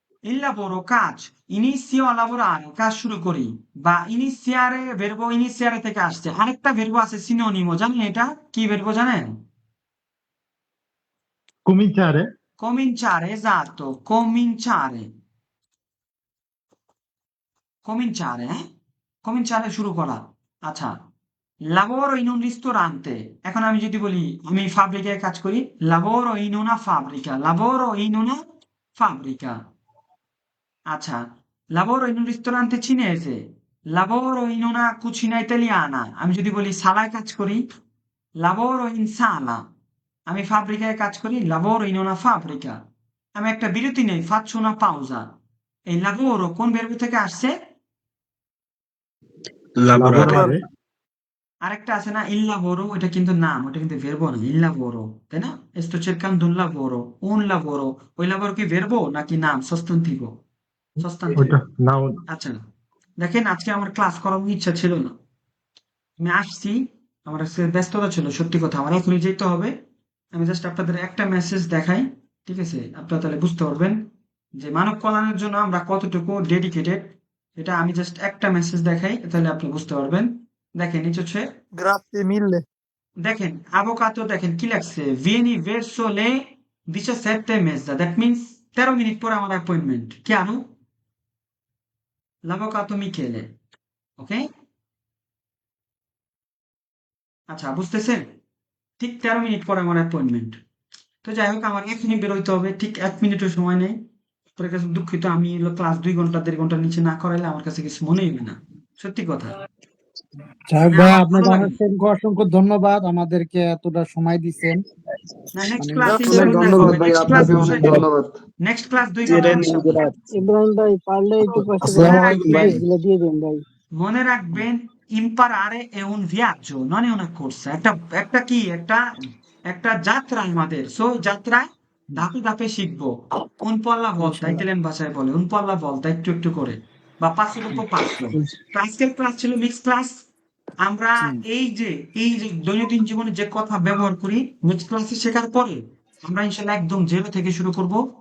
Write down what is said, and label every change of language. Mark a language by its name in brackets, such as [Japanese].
[Italian] il lavoro, কাজ, inizio a lavorare, [Bangla] কাজ শুরু করি, [Italian] বা iniziare, verbo iniziare থেকে আসছে। [Bangla] আরেকটা verbo আছে সিনোনিমো, জানেন এটা কি verbo জানেন? [Italian] cominciare, cominciare, esatto, cominciare, cominciare, cominciare [Bangla] শুরু করা। [Italian] আচ্ছা, lavoro in un ristorante, [Bangla] এখন আমি যদি বলি আমি ফাব্রিকায় কাজ করি, [Italian] lavoro in una fabbrica, lavoro in una fabbrica। আচ্ছা, lavoro in un ristorante cinese, lavoro in una cucina italiana, [Bangla] আমি যদি বলি সালায় কাজ করি, [Italian] lavoro in sala। আমি ফাব্রিকায় কাজ করি, lavoro in una fabbrica। আমি একটা বিরতি নেই, faccio una pausa। [Bangla] এই lavoro কোন verb থেকে আসছে? [Italian] লাবোরারে। lavorare, [Bangla] আরেকটা আছে না il lavoro, এটা কিন্তু নাম, ওটা কিন্তু verb না, il lavoro, তাই না? [Italian] sto cercando un lavoro, ওই lavoro কি verb [Bangla] নাকি নাম, [Italian] sostantivo? [Bangla] ওইটা [Italian] sostantivo। [English] noun, [Bangla] আচ্ছা, দেখেন আজকে আমার ক্লাস করার ইচ্ছা ছিল না, আমি আসছি, আমার আজকে ব্যস্ততা ছিল, সত্যি কথা আমার এখনই যেতে হবে। আমি জাস্ট আপনাদের একটা মেসেজ দেখাই, ঠিক আছে? আপনারা তাহলে বুঝতে পারবেন যে মানব কল্যাণের জন্য আমরা কতটুকু ডেডিকেটেড। এটা আমি জাস্ট একটা মেসেজ দেখাই, তাহলে আপনি বুঝতে পারবেন। দেখেন নিচে হচ্ছে, [Italian] Grazie mille. [Bangla] দেখেন আবোকাতো, দেখেন কি লাগছে, [Italian] vieni verso le 17:30, [Bangla] that means 13 minute পরে আমার অ্যাপয়েন্টমেন্ট। [Italian] chiaro? l'avvocato Michele, ওকে? [Bangla] আচ্ছা বুঝতেছেন? ঠিক 13 মিনিট পরে আমার অ্যাপয়েন্টমেন্ট। তো যাই হোক আমার এখনই বেরোইতে হবে, ঠিক 1 মিনিটও সময় নেই। আপনার কাছে দুঃখিত, আমি হলো ক্লাস 2 ঘন্টা 1.5 ঘন্টার নিচে না করাইলে আমার কাছে কিছু মনেই হয় না, সত্যি কথা। যাক মানে ভাই, আমার আপনাকে ভালো লাগে। অসংখ্য অসংখ্য ধন্যবাদ, আমাদেরকে এতটা সময় দিচ্ছেন। না নেক্সট মানে ক্লাস [Italian] Grazie [Bangla] ইনশাআল্লাহ দেখা [Italian] mille. [Bangla] হবে, নেক্সট ক্লাস হচ্ছে ধন্যবাদ। নেক্সট ক্লাস 2 ঘন্টা চিরেন ইনশাআল্লাহ। ইব্রাহিম ভাই পারলে একটু কষ্ট করে মনে [Arabic] Assalamu alaikum [Bangla] রাখবেন, bhai. গুলো দিয়ে দেন ভাই। মনে রাখবেন, [Italian] imparare è un viaggio, non è una corsa। [Bangla] একটা একটা কি একটা একটা যাত্রা আমাদের। সো যাত্রায় ধাপে ধাপে শিখবো। [Italian] Un po' alla volta, [Bangla] ইনশাআল্লাহ। ইতালিয়ান ভাষায় বলে [Italian] un po' alla volta, [Bangla] একটু একটু করে বা [Italian] passo dopo passo। [Bangla] তো আজকের ক্লাস ছিল মিক্স ক্লাস। আমরা জি। এই যে দৈনন্দিন জীবনে যে কথা ব্যবহার করি, মিক্স ক্লাসে শেখার পরে আমরা ইনশাল্লাহ একদম জিরো থেকে শুরু করব।